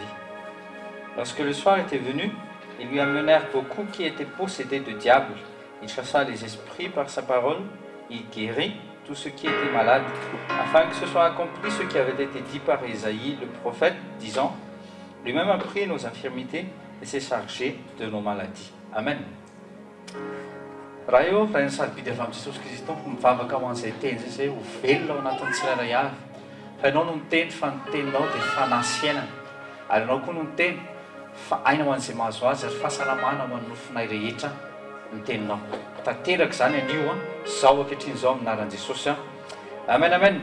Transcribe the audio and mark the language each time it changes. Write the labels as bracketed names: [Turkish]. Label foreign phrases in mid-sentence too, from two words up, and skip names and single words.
[French] Lorsque le soir était venu, ils lui amenèrent beaucoup qui étaient possédés de diables. Il chassa les esprits par sa parole, il guérit tous ceux qui étaient malades, afin que ce soit accompli ce qui avait été dit par Isaïe, le prophète, disant: lui-même a pris nos infirmités et s'est chargé de nos maladies. Amen. [Malagasy] Raha eo raha ny sarobidy avy amin'i Jesosy Kristy Tompo mivavaka ho an'izay teny zay ho velona ao anatin'ny tsirairay avy. Fa ianao no miteny fa ny teninao dia fanahy sy fiainana, ary ianao koa no miteny fa aina ho an'izay mahazo azy ary fahasalamana ho an'ny nofinay rehetra ny teninao tanteraka zany anio zao ankehitriny zao aminaran'i Jesosy amen amen.